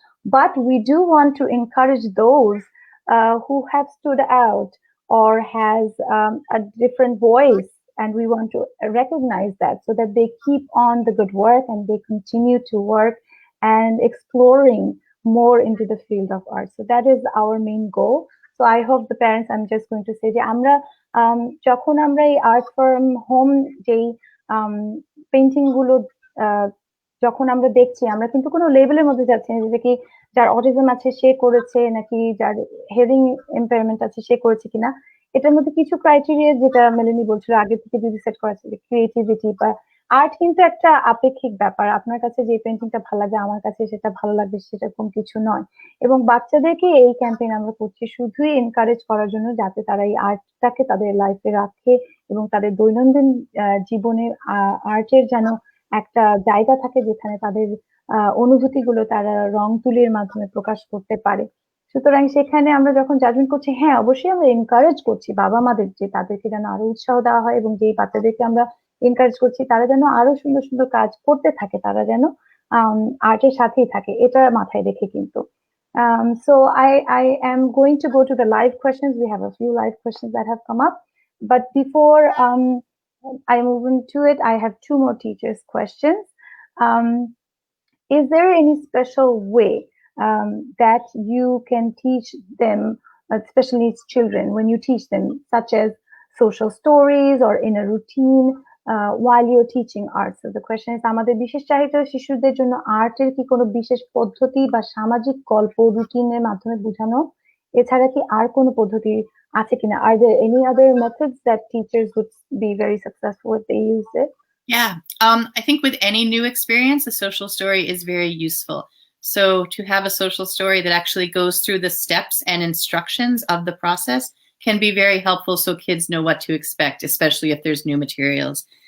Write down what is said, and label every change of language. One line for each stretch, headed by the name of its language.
English: But we do want to encourage those who have stood out or has a different voice, and we want to recognize that, so that they keep on the good work and they continue to work and exploring more into the field of art. So that is our main goal. So I hope the parents, I'm just going to say
Bangla: যে আমরা যখন আমরা এই art from home যেই painting গুলো যখন আমরা দেখছি, আমরা কিন্তু কোনো লেভেলের মধ্যে যাচ্ছি না, যে কি যার অটিজম আছে সে করেছে নাকি যার হিয়ারিং ইম্পেয়ারমেন্ট আছে সে করেছে কিনা। এটার মধ্যে কিছু ক্রাইটেরিয়া, যেটা মেলেনি বলছিল, আগে থেকে যদি সেট করা আছে, ক্রিয়েটিভিটি বা আর্ট কিন্তু একটা আপেক্ষিক ব্যাপার। আপনার কাছে যে পেন্টিংটা ভালো লাগে, আমার কাছে সেটা ভালো লাগবে সেরকম কিছু নয়। এবং বাচ্চাদেরকে এই ক্যাম্পেইন আমরা করছি শুধুই এনকারেজ করার জন্য, যাতে তারা এই আর্টটাকে তাদের লাইফে রাখে এবং তাদের দৈনন্দিন জীবনে আর্টের যেন একটা জায়গা থাকে, যেখানে তাদের অনুভূতিগুলো তারা রং তুলির মাধ্যমে প্রকাশ করতে পারে। সুতরাং সেখানে আমরা যখন জাজমেন্ট করছি, হ্যাঁ অবশ্যই আমরা এনকারেজ করছি বাবা মাদের, যে তাদেরকে যেন আরো উৎসাহ দেওয়া হয়, এবং যেই বাচ্চাদেরকে আমরা এনকারেজ করছি তারা যেন আরো সুন্দর সুন্দর কাজ করতে থাকে, তারা যেন আর্টের সাথেই থাকে, এটা মাথায় রেখে কিন্তু।
English: So I am going to go to the live questions. We have a few live questions that have come up, but before I move into it, I have two more teachers' questions. Is there any special way that you can teach them, especially needs children, when you teach them, such as social stories or in a routine while you're teaching art? So the question is,
Bangla: আমাদের বিশেষ চাহিদা শিশুদের জন্য আর্টের কি কোনো বিশেষ পদ্ধতি বা সামাজিক গল্প রুটিনের মাধ্যমে বোঝানো, এছাড়া কি আর কোনো পদ্ধতি আছে কিনা?
English: Are there any other methods that teachers would be very successful if they use it? Yeah, I think with any new experience, a social story is very useful. So to have a social story that actually goes through the steps and instructions of the process can be very helpful, so kids know what to expect, especially if there's new materials.